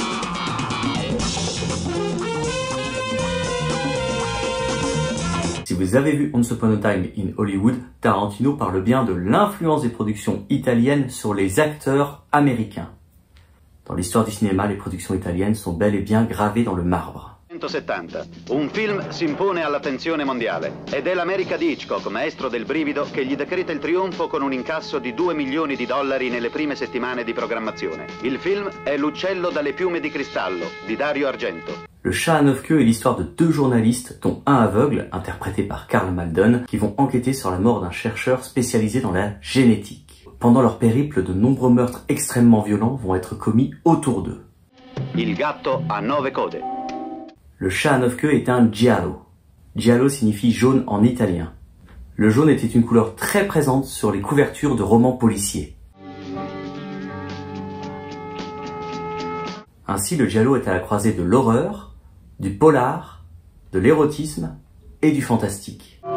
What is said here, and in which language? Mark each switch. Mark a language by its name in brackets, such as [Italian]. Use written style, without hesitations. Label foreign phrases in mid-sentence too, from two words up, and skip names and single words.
[French] Si vous avez vu Once Upon a Time in Hollywood, Tarantino parle bien de l'influence des productions italiennes sur les acteurs américains. Dans l'histoire du cinéma, les productions italiennes sont bel et bien gravées dans le marbre. 1970. [Italian] Un film si impone all'attenzione mondiale ed è l'America di Hitchcock, maestro del brivido, che gli decreta il trionfo con un incasso di $2 milioni nelle prime settimane di programmazione. Il film è L'uccello dalle piume di cristallo di Dario Argento. [French] Le chat à 9 queues est l'histoire de deux journalistes, dont un aveugle, interprété par Karl Malden, qui vont enquêter sur la mort d'un chercheur spécialisé dans la génétique. Pendant leur périple, de nombreux meurtres extrêmement violents vont être commis autour d'eux. Il gatto a 9 code. Le chat à 9 queues est un giallo. Giallo signifie jaune en italien. Le jaune était une couleur très présente sur les couvertures de romans policiers. Ainsi, le giallo est à la croisée de l'horreur, du polar, de l'érotisme et du fantastique.